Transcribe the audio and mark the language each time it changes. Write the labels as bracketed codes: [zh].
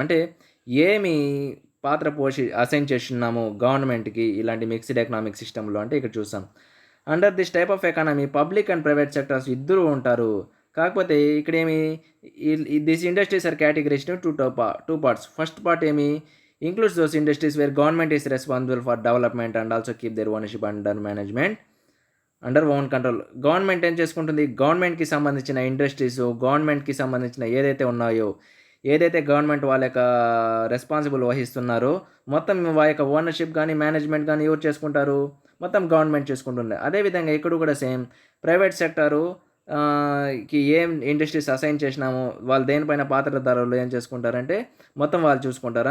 [te] అంటే ఏమి పాత్ర అసైన్ చేస్తున్నాము గవర్నమెంట్కి ఇలాంటి మిక్స్డ్ ఎకనామిక్ సిస్టంలో అంటే ఇక్కడ చూసాం. [en] under this type of economy public and private sectors [te] ఇద్దరు ఉంటారు. కాకపోతే ఇక్కడ ఏమి, [en] This industries are categories two parts. First part ఏమి, includes those industries where government is responsible for development and also keep their ownership under management under own control. [te] Government ఏం చేసుకుంటుంది, గవర్నమెంట్కి సంబంధించిన ఇండస్ట్రీస్, గవర్నమెంట్కి సంబంధించిన ఏదైతే ఉన్నాయో ఏదైతే గవర్నమెంట్ వాళ్ళ యొక్క రెస్పాన్సిబుల్ వహిస్తున్నారో మొత్తం వాళ్ళ యొక్క ఓనర్షిప్ కానీ మేనేజ్మెంట్ కానీ ఎవరు చేసుకుంటారు, మొత్తం గవర్నమెంట్ చేసుకుంటుంది. అదేవిధంగా ఇక్కడ కూడా సేమ్ ప్రైవేట్ సెక్టారు కి ఏం ఇండస్ట్రీస్ అసైన్ చేసినామో వాళ్ళు దేనిపైన పాత్రధారులు ఏం చేసుకుంటారంటే మొత్తం వాళ్ళు చూసుకుంటారు.